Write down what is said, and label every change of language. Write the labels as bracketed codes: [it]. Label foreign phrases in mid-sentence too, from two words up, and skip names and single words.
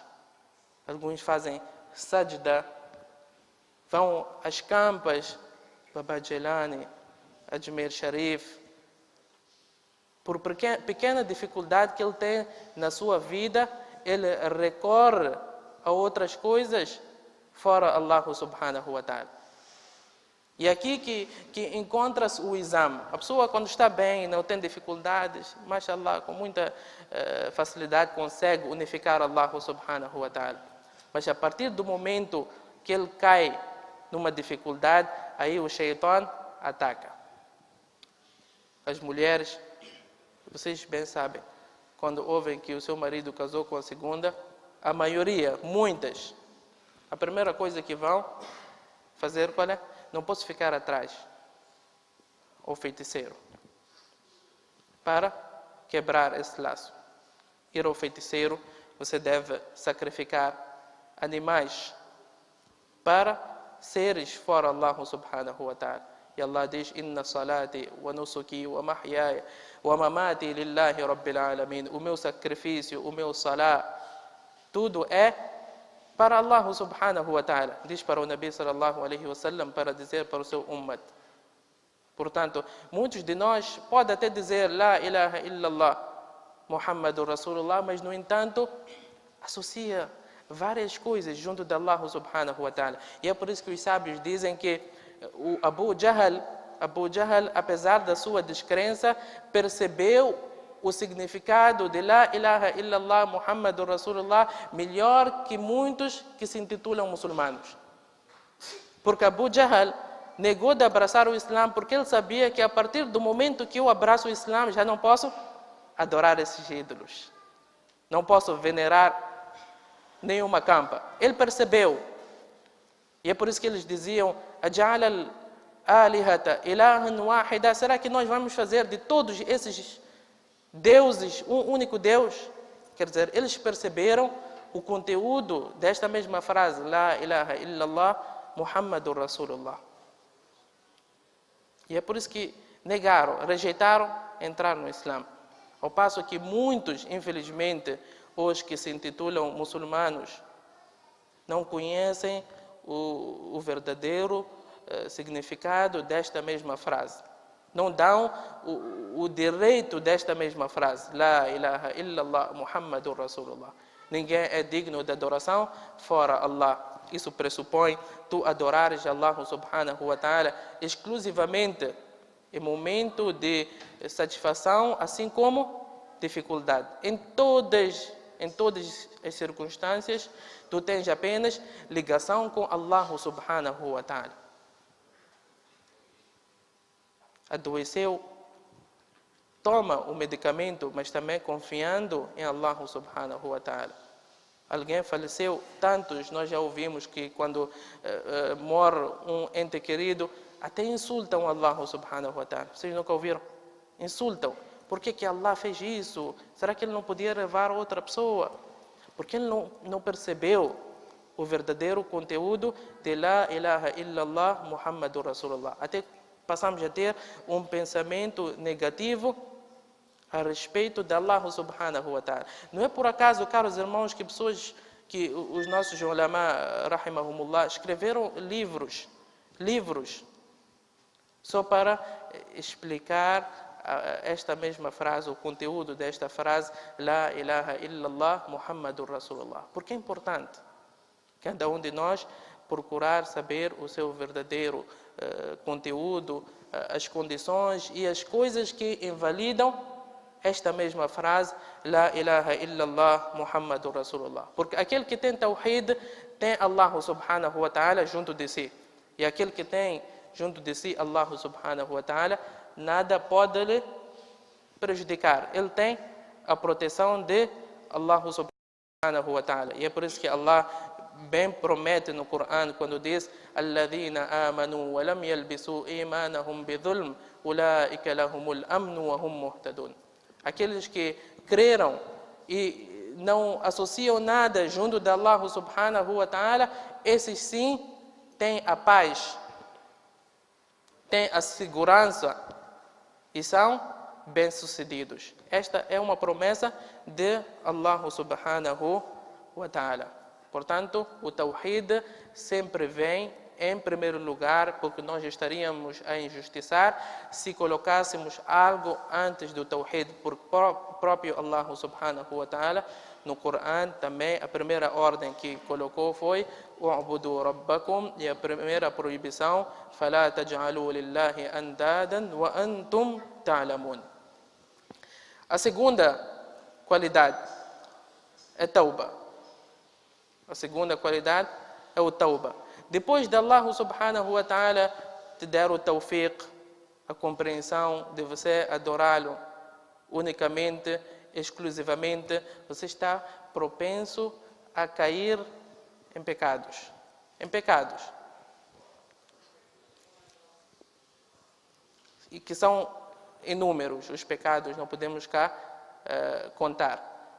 [pt] Alguns fazem sajda, vão às campas, Baba Jelani, Ajmer Sharif, por pequena dificuldade que ele tem na sua vida, ele recorre a outras coisas fora [ar] الله سبحانه وتعالى. [pt] E aqui que encontra-se o exame. A pessoa, quando está bem, não tem dificuldades, mashallah, com muita facilidade consegue unificar [ar] الله سبحانه وتعالى. [pt] Mas a partir do momento que ele cai numa dificuldade, aí o shaitan ataca. As mulheres, vocês bem sabem, quando ouvem que o seu marido casou com a segunda, a maioria, muitas, a primeira coisa que vão fazer qual é? Não posso ficar atrás. O feiticeiro. Para quebrar esse laço. Ir ao feiticeiro, você deve sacrificar animais para seres fora [ar] الله سبحانه وتعالى. [pt] E Allah diz, [ar] إن صلاتي ونسكي ومحياي ومماتي لله رب العالمين. [pt] O meu sacrifício, o meu salat, tudo é para [ar] الله سبحانه وتعالى. [pt] Diz para o [ar] نبي صلى الله عليه وسلم [pt] para dizer para o seu ummat. Portanto, muitos de nós podem até dizer [ar] لا إله إلا الله محمد رسول الله, [pt] mas no entanto associa várias coisas junto de [ar] الله سبحانه وتعالى. [pt] E é por isso que os sábios dizem que o Abu Jahl Abu Jahl, apesar da sua descrença, percebeu o significado de [ar] لا إله إلا الله محمد رسول الله [pt] melhor que muitos que se intitulam muçulmanos. Porque Abu Jahl negou de abraçar o Islã porque ele sabia que a partir do momento que eu abraço o Islã já não posso adorar esses ídolos. Não posso venerar nenhuma campa. Ele percebeu. E é por isso que eles diziam: [ar] أجعل الآلهة إلها واحدا. [pt] Será que nós vamos fazer de todos esses deuses um único Deus? Quer dizer, eles perceberam o conteúdo desta mesma frase: [ar] لا إله إلا الله محمد رسول الله. [pt] E é por isso que negaram, rejeitaram entrar no Islã. Ao passo que muitos, infelizmente, os que se intitulam muçulmanos, não conhecem o verdadeiro significado desta mesma frase. Não dão o direito desta mesma frase. [ar] لا إله إلا الله محمد رسول الله. [pt] Ninguém é digno de adoração fora Allah. Isso pressupõe tu adorares [ar] الله سبحانه وتعالى [pt] exclusivamente em momento de satisfação, assim como dificuldade. Em todas as circunstâncias, tu tens apenas ligação com [ar] الله سبحانه وتعالى. [pt] Adoeceu, toma o medicamento, mas também confiando em [ar] الله سبحانه وتعالى. [pt] Alguém faleceu, tantos nós já ouvimos que quando morre um ente querido, até insultam [ar] الله سبحانه وتعالى. [pt] Vocês nunca ouviram? Insultam. Por que Allah fez isso? Será que ele não podia levar outra pessoa? Porque ele não percebeu o verdadeiro conteúdo de [ar] لا إله إلا الله محمد رسول الله. [pt] Até passamos a ter um pensamento negativo a respeito de [ar] الله سبحانه وتعالى. [pt] Não é por acaso, caros irmãos, que os nossos [ar] العلماء رحمهم الله, [pt] escreveram livros, só para explicar esta mesma frase, o conteúdo desta frase, [ar] لا إله إلا الله محمد رسول الله. [pt] Porque é importante cada um de nós procurar saber o seu verdadeiro conteúdo, as condições e as coisas que invalidam esta mesma frase, [ar] لا إله إلا الله محمد رسول الله. [pt] Porque aquele que tem Tawhid tem [ar] الله سبحانه وتعالى [pt] junto de si. E aquele que tem junto de si [ar] الله سبحانه وتعالى, [pt] nada pode lhe prejudicar. Ele tem a proteção de [ar] الله سبحانه وتعالى. [pt] E é por isso que Allah bem promete no Corão quando diz: [ar] الذين آمنوا ولم يلبسوا إيمانهم بظلم أولئك لهم الأمن وهم مهتدون. [pt] Aqueles que creram e não associam nada junto de [ar] الله سبحانه وتعالى, [pt] esses sim têm a paz, têm a segurança e são bem-sucedidos. Esta é uma promessa de [ar] الله سبحانه وتعالى. [pt] Portanto, o Tawhid sempre vem em primeiro lugar, porque nós estaríamos a injustiçar se colocássemos algo antes do Tawhid, porque próprio [ar] الله سبحانه وتعالى, [pt] no Corão também, a primeira ordem que colocou foi [ar] اعبدوا ربكم, [pt] e a primeira proibição, [ar] فَلَا تَجْعَلُوا لِلَّهِ أَنْدَادًا وَأَنْتُمْ تَعْلَمُونَ. [pt] A segunda qualidade é Tauba. A segunda qualidade é o Tauba. Depois de [ar] الله سبحانه وتعالى [pt] te dar o tawfiq, a compreensão de você adorá-lo unicamente, exclusivamente, você está propenso a cair em pecados. E que são inúmeros os pecados, não podemos cá contar.